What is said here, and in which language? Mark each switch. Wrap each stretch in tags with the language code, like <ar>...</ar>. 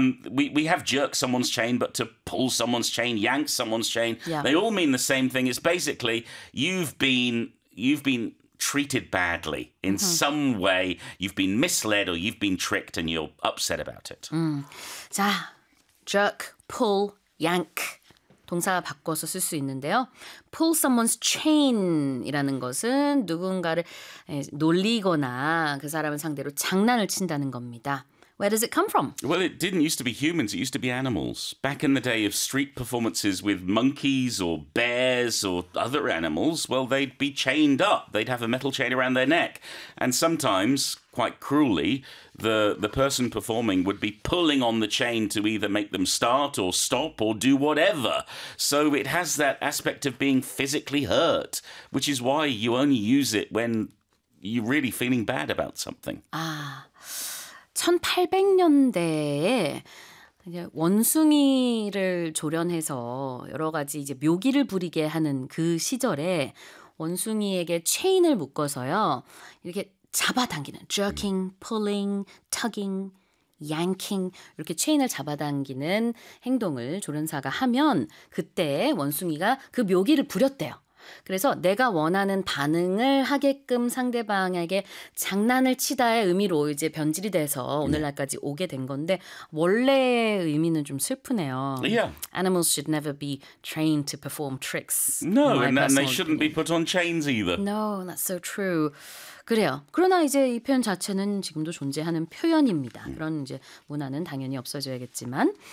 <en>We have jerked someone's chain, but to pull someone's chain, yank someone's chain, yeah, they all mean the same thing. It's basically you've been treated badly in mm-hmm. some way, you've been misled or you've been tricked and you're upset about it.</en> <ko>Mm. 자, jerk, pull, yank. 동사가 바꿔서 쓸 수 있는데요. Pull someone's chain이라는 것은 누군가를 놀리거나 그 사람을 상대로 장난을 친다는 겁니다.</ko> <en>Where does it come from? Well, it didn't used to be humans. It used to be animals. Back in the day of street performances with monkeys or bears or other animals, well, they'd be chained up. They'd have a metal chain around their neck. And sometimes, quite cruelly, the person performing would be pulling on the chain to either make them start or stop or do whatever. So it has that aspect of being physically hurt, which is why you only use it when you're really feeling bad about something. Ah.</en> <ko>1800년대에 원숭이를 조련해서 여러 가지 이제 묘기를 부리게 하는 그 시절에 원숭이에게 체인을 묶어서요. 이렇게 잡아당기는 jerking, pulling, tugging, yanking 이렇게 체인을 잡아당기는 행동을 조련사가 하면 그때 원숭이가 그 묘기를 부렸대요. 그래서 내가 원하는 반응을 하게끔 상대방에게 장난을 치다의 의미로 이제 변질이 돼서 오늘날까지 오게 된 건데 원래의 의미는 좀 슬프네요.</ko> <en>Yeah. Animals should never be trained to perform tricks. No, and they shouldn't be put on chains either. No, that's so true.</en> <ko>그래요. 그러나 이제 이 표현 자체는 지금도 존재하는 표현입니다. 그런 이제 문화는 당연히 없어져야겠지만.</ko>